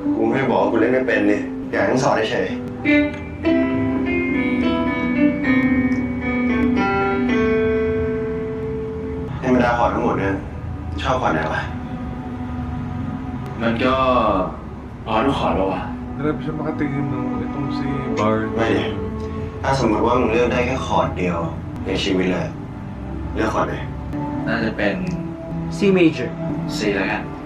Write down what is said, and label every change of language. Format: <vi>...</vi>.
<th>กูไม่บอกว่ากูเล่นไม่เป็นนี่อยากให้สอนเฉยในบรรดาขอทั้งหมดเนี่ยชอบขอไหนวะ มันก็พอทุกขอแล้วอ่ะ</th> <tl>Grabe siya makatingin ng itong si Bar.</tl> <th>ไม่ดิถ้าสมมติว่ามึงเลือกได้แค่คอร์ดเดียวในชีวิตเลยเลือกคอร์ดไหน น่าจะเป็น</th> <en>C major.</en> <th>C แล้วกัน</th>